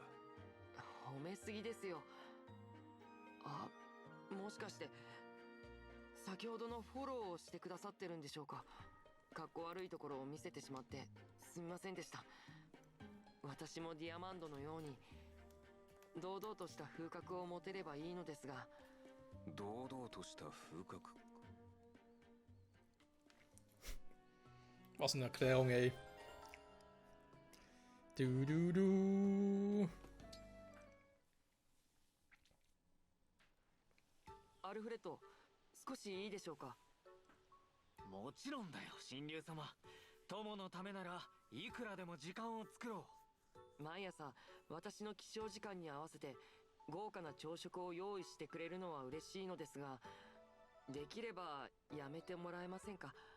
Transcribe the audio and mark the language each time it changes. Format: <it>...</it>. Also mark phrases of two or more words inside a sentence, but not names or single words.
<ja>褒めすぎですよあもしかして先ほどのフォローをしてくださってるんでしょうかかっこ悪いところを見せてしまってすみませんでした私もディアマンドのように堂々とした風格を持てればいいのですが堂々とした風格</ja> <de>Was eine Erklärung, ey. Du.</de> <ja>アルフレッド少しいいでしょうかもちろんだよ神竜様友のためならいくらでも時間を作ろう毎朝私の起床時間に合わせて豪華な朝食を用意してくれるのは嬉しいのですができればやめてもらえませんか</ja>